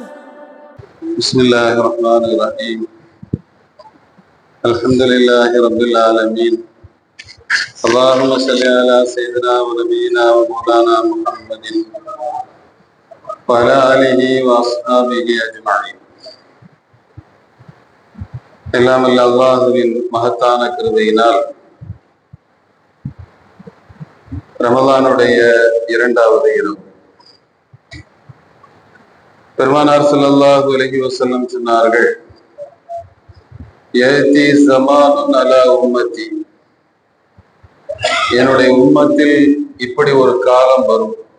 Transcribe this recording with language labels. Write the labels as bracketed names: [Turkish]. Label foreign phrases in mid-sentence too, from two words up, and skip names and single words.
[Arabic] بسم الله الرحمن الرحيم. الحمد لله رب العالمين. اللهم صل على سيدنا ونبينا ومولانا محمد وعلى آله وأصحابه أجمعين. [Tamil] எல்லாம் அல்ல அல்லாஹுவின் மகத்தான கிருபையினால் ரமலானுடைய இரண்டாவது இரவு பெருமானார் [Arabic] صلى الله عليه وسلم [Tamil] சொன்னார்கள், [Arabic] يأتي زمان على أمتي, [Tamil] என்னுடைய உம்மத்தில் இப்படி ஒரு காலம் வரும்.